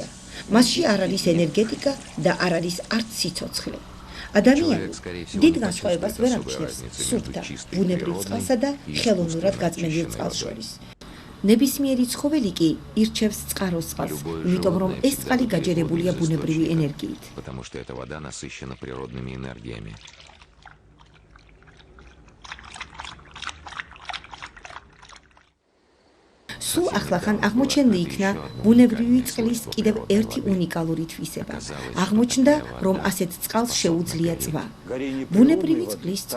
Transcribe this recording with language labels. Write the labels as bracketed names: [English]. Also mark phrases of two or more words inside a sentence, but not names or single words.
[Georgian] მასში არ არის ენერგეტიკა და არ არის არც სიცოცხლე. ადამიანი დიდ განსხვავებას ვერ ამჩნევს სუფთა, ბუნებრივ წყალსა და ხელოვნურად გაწმენდილ წყალს შორის. ნებისმიერი ცხოველი კი ირჩევს წყაროს წყალს, იმიტომ რომ ეს წყალი გაჯერებულია ბუნებრივი ენერგიით. [Russian] Потому что эта вода насыщена природными энергиями. [Georgian] სულ ახლახან აღმოჩენილი იქნა ბუნებრივი წყლის კიდევ ერთი უნიკალური თვისება. აღმოჩნდა, რომ ასეთ წყალს შეუძლია წვა. ბუნებრივი წყლის წვა.